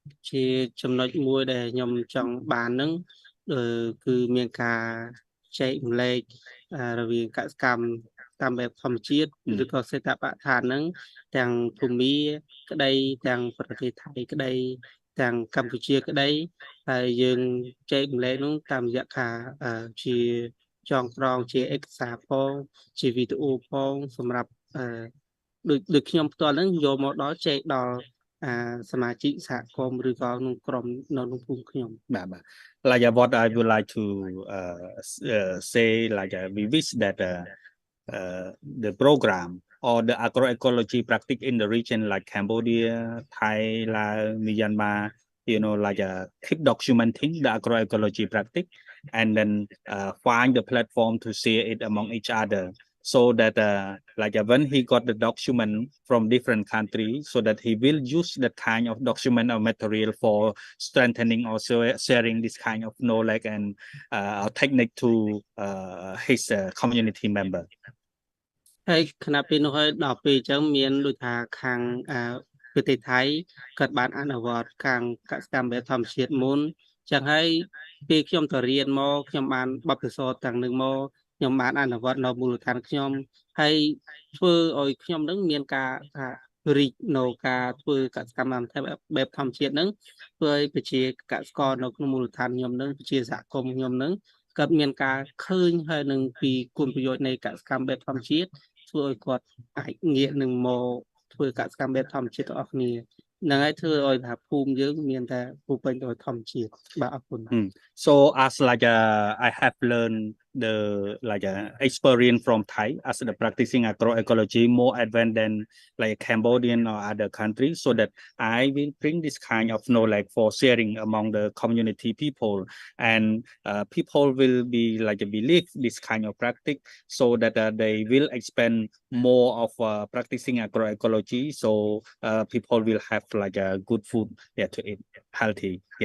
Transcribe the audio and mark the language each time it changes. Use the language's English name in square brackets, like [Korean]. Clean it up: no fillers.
[Khmer] ជាចំណុចមួយដែលខ្ញុំចង់បានហ្នឹងគឺមានការចែកម្លែករវាងកសិកម្មតាមបែបធម្មជាតិឬក៏សេដ្ឋបឋានហ្នឹងទាំងភូមិក្តីទាំងប្រទេសថៃក្តីទាំងកម្ពុជាក្តីហើយយើងចែកម្លែកនោះតាមរយៈការជាចងក្រងជាឯកសារផងជាវីដេអូផងសម្រាប់ ដូចខ្ញុំផ្ទាល់ហ្នឹងយកមកដល់ចែកដល់សមាជិកសហគមន៍ឬក៏ក្នុងក្រុមនៅក្នុងភូមិខ្ញុំ [English] Like what I would like to say, like we wish that the program or the agroecology practice in the region like Cambodia, Thailand, Myanmar, like keep documenting the agroecology practice and then find the platform to share it among each other. So that like when he got the document from different countries, so that he will use that kind of document or material for strengthening or sharing this kind of knowledge and technique to his community member. [Khmer] ហើយខណៈពេលនោះហើយដល់ពេលអញ្ចឹងមានដូចថាខាងប្រទេសថៃគាត់បានអនុវត្តខាងកសិកម្មបែបធម្មជាតិមុនអញ្ចឹងហើយពេលខ្ញុំទៅរៀនមកខ្ញុំបានបទពិសោធន៍ទាំងនឹងមកខ្ញុំបានអនុវត្តនៅមូលដ្ឋានខ្ញុំហើយធ្វើឲ្យខ្ញុំនឹងមានការ រីកនៅការធ្វើកសិកម្មបែបធម្មជាតិនឹងធ្វើឲ្យប្រជាកសិករនៅក្នុងមូលដ្ឋានខ្ញុំនឹងប្រជាសហគមន៍ខ្ញុំនឹងគាត់មានការឃើញហើយនឹងពីគុណប្រយោជន៍នៃកសិកម្មបែបធម្មជាតិធ្វើឲ្យគាត់អាចងាកនឹងមកធ្វើកសិកម្មបែបធម្មជាតិទាំងអស់គ្នាហ្នឹងហើយធ្វើឲ្យថាភូមិយើងមានតែពូពេញដោយធម្មជាតិបាទអរគុណ [English] So as like I have learned the experience from Thai as the practicing agroecology more advanced than like Cambodian or other countries, so that I will bring this kind of knowledge for sharing among the community people, and people will be believe this kind of practice, so that they will expand more of practicing agroecology, so people will have a good food to eat, healthy.